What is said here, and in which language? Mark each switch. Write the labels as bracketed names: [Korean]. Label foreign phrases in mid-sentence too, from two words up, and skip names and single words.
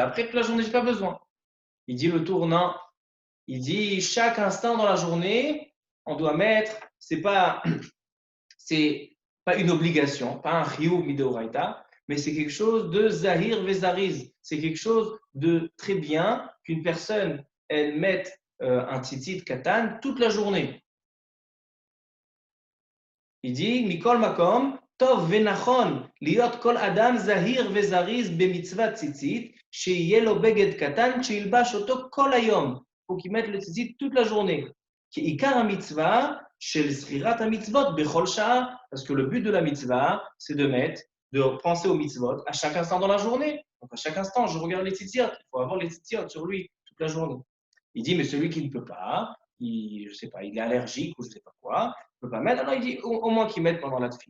[French] Après toute la journée, je n'ai pas besoin. Il dit le tournant, il dit chaque instant dans la journée, on doit mettre, c'est pas une obligation, pas un [Hebrew] חיוב מדאורייתא, [French] mais c'est quelque chose de [Hebrew] זהיר וזריז. [French] C'est quelque chose de très bien qu'une personne, elle mette un [Hebrew] ציצית קטן [French] toute la journée. Il dit, [Hebrew] מכל מקום טוב ונכון להיות כל אדם זהיר וזריז במצוות ציצית, שיהיה לו בגד קטן, שילבש אותו כל היום. [French] faut qu'il mette le tzitzit toute la journée. [Hebrew] כי עיקר המצווה של זכירת המצוות בכל שעה, [French] parce que le but de la mitzvah, c'est de penser aux mitzvot à chaque instant dans la journée. Donc à chaque instant, je regarde les tzitziot, il faut avoir les tzitziot sur lui toute la journée. Il dit, mais celui qui ne peut pas, je sais pas, il est allergique ou je ne sais pas quoi, il ne peut pas mettre, alors il dit au moins qu'il mette pendant la tefila.